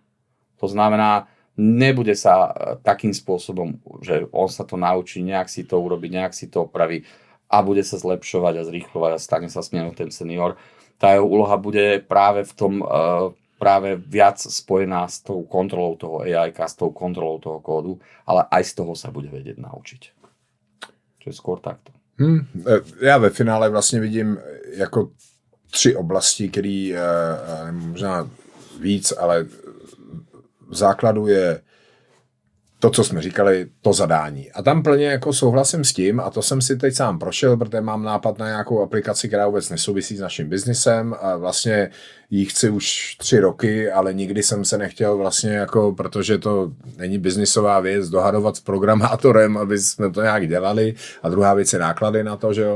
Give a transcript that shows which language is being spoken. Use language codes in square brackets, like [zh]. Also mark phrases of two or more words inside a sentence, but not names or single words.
[sk] To znamená, nebude sa takým spôsobom, že on sa to naučí, nejak si to urobiť, nejak si to opraví a bude sa zlepšovať a zrýchlovať a stane sa z neho ten senior. Tá jeho úloha bude práve v tom práve viac spojená s tou kontrolou toho AI-ka, s tou kontrolou toho kódu, ale aj z toho sa bude vedieť naučiť. Čo je skôr takto. [cs] Já ve finále vlastně vidím jako 3 oblasti, které možná víc, ale v základu je to, co jsme říkali, to zadání. A tam plně jako souhlasím s tím, a to jsem si teď sám prošel, protože mám nápad na nějakou aplikaci, která vůbec nesouvisí s naším biznisem a vlastně ji chci už 3 roky, ale nikdy jsem se nechtěl vlastně jako, protože to není biznisová věc, dohadovat s programátorem, aby jsme to nějak dělali a druhá věc je náklady na to, že jo.